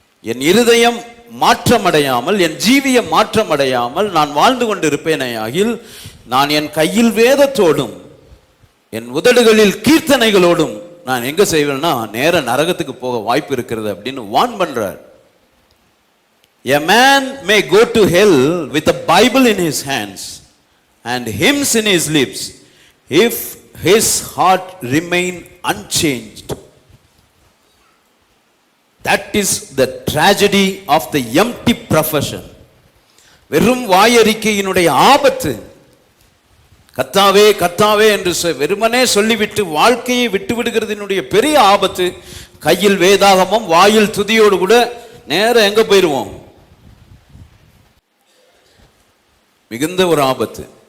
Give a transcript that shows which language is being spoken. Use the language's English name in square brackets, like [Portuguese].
[Tamil] என் இருதயம் மாற்றமடையாமல், என் ஜீவியம் மாற்றமடையாமல் நான் வாழ்ந்து கொண்டு இருப்பேனையாகில், நான் என் கையில் வேதத்தோடும் என் உதடுகளில் கீர்த்தனைகளோடும் நான் எங்க செய்வேன்னா நேர நரகத்துக்கு போக வாய்ப்பு இருக்கிறது அப்படின்னு வான் பண்றார். [English] A man may go to hell with a Bible in his hands and hymns in his lips if his heart remain unchanged. That is the tragedy of the empty profession. [Tamil] வெறும் வாயறிக்கையினுடைய ஆபத்து. கர்த்தாவே கர்த்தாவே என்று வெறுமனே சொல்லிவிட்டு வாழ்க்கையை விட்டு விடுகிறதினுடைய பெரிய ஆபத்து. கையில் வேதாகமும் வாயில் துதியோடு கூட நேரம் எங்க போயிருவோம்? மிகுந்த ஒரு ஆபத்து.